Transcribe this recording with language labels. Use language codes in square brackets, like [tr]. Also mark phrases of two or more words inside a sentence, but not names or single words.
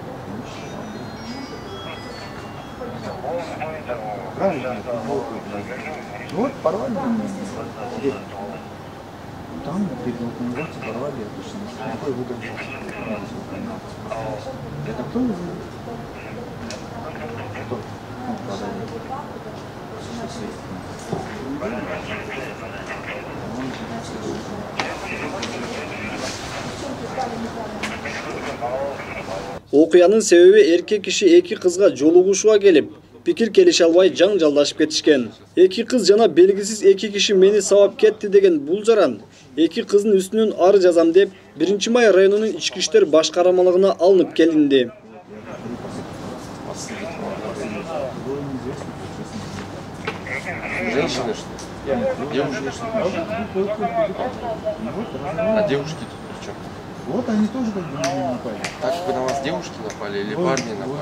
[ru] Правильно, вот порвали. Где? Там, перед локализацией, порвали обычно. Какой выгод? Это кто? Кто? [ky] Окуянын себеби эркек киши эки кызга жолугушууга келип, пикир келише албай жаңжалдашып кетишкен. Эки кыз жана белгисиз эки киши мени сабап кетти деген бул жаран эки кыздын үстүнөн ар жазам деп 1-Май районунун ички иштер башкармалыгына алынып келинди. [ru] Женщины что ли? Девушки что ли? А девушки тут при чем? Вот они тоже как бы на меня напали. Так бы на вас девушки напали или парни напали?